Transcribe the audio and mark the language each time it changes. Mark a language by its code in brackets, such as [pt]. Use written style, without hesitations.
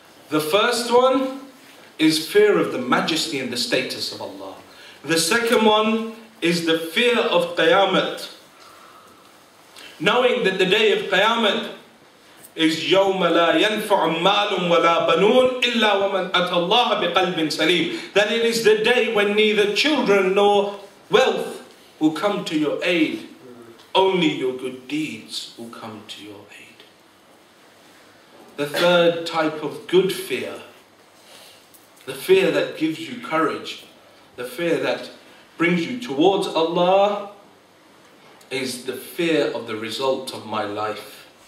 [en] The first one is fear of the majesty and the status of Allah. The second one is the fear of Qiyamah. Knowing that the day of Qiyamah is [ar] يَوْمَ لَا يَنْفَعُ مَالٌ وَلَا بَنُونَ إِلَّا وَمَنْ أَتَى اللَّهَ بِقَلْبٍ سَلِيمٍ. [en] That it is the day when neither children nor wealth will come to your aid. Only your good deeds will come to your aid. The third type of good fear, the fear that gives you courage, the fear that brings you towards Allah, is the fear of the result of my life.